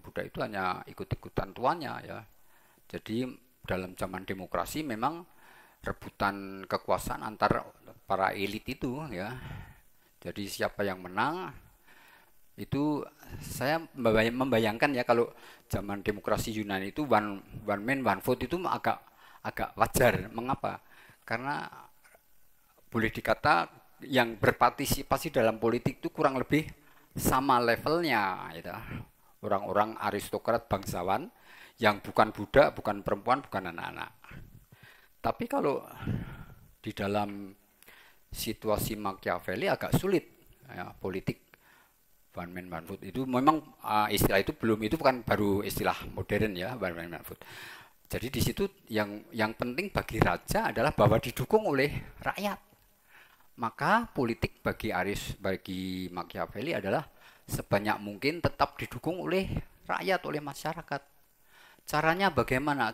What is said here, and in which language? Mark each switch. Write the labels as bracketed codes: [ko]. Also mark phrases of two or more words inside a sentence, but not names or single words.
[id] Budak itu hanya ikut-ikutan tuannya ya. Jadi dalam zaman demokrasi memang rebutan kekuasaan antar para elit itu ya. Jadi siapa yang menang itu, saya membayangkan ya, kalau zaman demokrasi Yunani itu [en] one man one vote [id] itu agak wajar. Mengapa? Karena boleh dikata yang berpartisipasi dalam politik itu kurang lebih sama levelnya gitu. orang-orang aristokrat bangsawan yang bukan budak, bukan perempuan, bukan anak-anak. Tapi kalau di dalam situasi Machiavelli agak sulit, ya, politik [en] one man one vote [id] itu memang istilah itu belum, itu bukan baru istilah modern ya, [en] one man one vote. [id] Jadi di situ yang penting bagi raja adalah bahwa didukung oleh rakyat. Maka politik bagi Machiavelli adalah sebanyak mungkin tetap didukung oleh rakyat, oleh masyarakat. Caranya bagaimana?